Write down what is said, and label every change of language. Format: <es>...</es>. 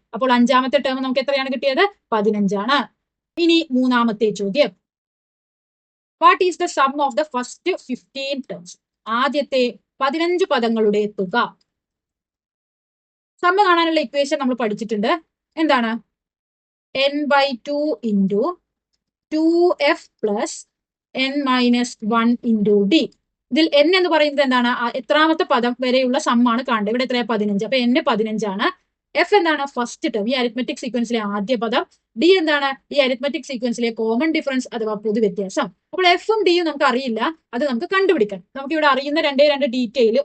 <ml>അപ്പോൾ അഞ്ചാമത്തെ ടേം നമുക്ക് എത്രയാണ് കിട്ടിയത്? 15 ആണ്. ഇനി മൂന്നാമത്തെ ചോദ്യം,</ml> <en>What is the sum of the first 15 terms?</en> <ml>ആദ്യത്തെ 15 പദങ്ങളുടെ തുക. സം കാണാനുള്ള ഇക്വേഷൻ നമ്മൾ പഠിച്ചിട്ടുണ്ട്. എന്താണ്? n/2 into 2f plus n-1 into d. ഇതിൽ n എന്ന് പറയുന്നത് എന്താണ്? എത്രാമത്തെ പദം വരെയുള്ള സമ്മാണ് കാണേണ്ടത്. ഇവിടെ എത്രയാ? 15. അപ്പൊ n 15 ആണ്. എഫ് എന്താണ്? ഫസ്റ്റ് ടേം, ഈ അരിത്മെറ്റിക് സീക്വൻസിലെ ആദ്യ പദം. ഡി എന്താണ്? ഈ അരിത്മെറ്റിക് സീക്വൻസിലെ കോമൺ ഡിഫറൻസ് അഥവാ പൊതുവ്യത്യാസം. അപ്പോൾ എഫും ഡിയും നമുക്ക് അറിയില്ല, അത് നമുക്ക് കണ്ടുപിടിക്കണം. നമുക്ക് ഇവിടെ അറിയുന്ന രണ്ട് ഡീറ്റെയിൽ.</ml>